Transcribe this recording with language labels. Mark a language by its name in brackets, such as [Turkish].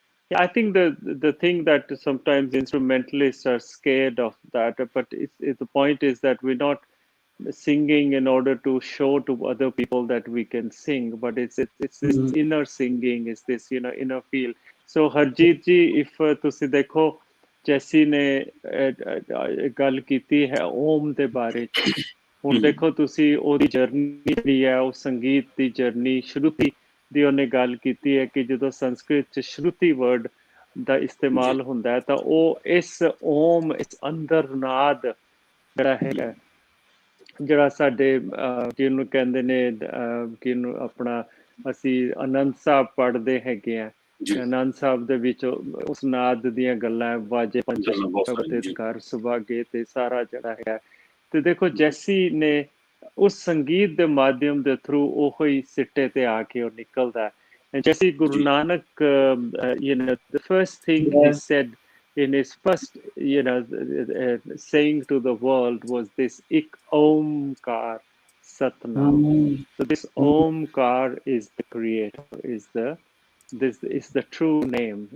[English] Yeah, I think the thing that sometimes instrumentalists are scared of that, but the point is that we're not singing in order to show to other people that we can sing, but it's this inner singing, is this inner feel. So Harjeet ji, if [Punjabi] ਤੁਸੀਂ ਦੇਖੋ ਜੈਸੀ ਨੇ ਗੱਲ ਕੀਤੀ ਹੈ ਓਮ ਦੇ ਬਾਰੇ ਚ, ਹੁਣ ਦੇਖੋ ਤੁਸੀਂ ਉਹਦੀ ਜਰਨੀ ਜਿਹੜੀ ਹੈ ਉਹ ਸੰਗੀਤ ਦੀ ਜਰਨੀ ਸ਼ਰੂਤੀ ਦੀ ਉਹਨੇ ਗੱਲ ਕੀਤੀ ਹੈ ਕਿ ਜਦੋਂ ਸੰਸਕ੍ਰਿਤ ਚ ਸ਼ਰੂਤੀ ਵਰਡ ਦਾ ਇਸਤੇਮਾਲ ਹੁੰਦਾ ਹੈ ਤਾਂ ਉਹ ਇਸ ਓਮ ਇਸ ਅੰਤਰਨਾਦ ਜਿਹੜਾ ਹੈਗਾ, ਜਿਹੜਾ ਸਾਡੇ ਜਿਹਨੂੰ ਕਹਿੰਦੇ ਨੇ ਕਿਹਨੂੰ ਆਪਣਾ ਅਸੀਂ ਆਨੰਦ ਸਾਹਿਬ ਪੜ੍ਹਦੇ ਹੈਗੇ ਆ, ਆਨੰਦ ਸਾਹਿਬ ਦੇ ਵਿੱਚ ਉਸ ਨਾਦ ਦੀਆਂ ਗੱਲਾਂ ਵਾਜੇ ਪੰਜ ਸ਼ਬਦ ਘਰ ਸੁਭਾਗੇ ਤੇ ਸਾਰਾ ਜਿਹੜਾ ਹੈ। ਤੇ ਦੇਖੋ ਜੈਸੀ ਨੇ ਉਸ ਸੰਗੀਤ ਦੇ ਮਾਧਿਅਮ ਦੇ ਥਰੂ ਉਹ ਹੀ ਸਿੱਟੇ ਤੇ ਆ ਕੇ ਉਹ ਨਿਕਲਦਾ। [English] And Jesse Guru Nanak, the first thing he said in his first, saying to the world was this Ik Omkar Satnam. So this Omkar is the creator, this is the true name.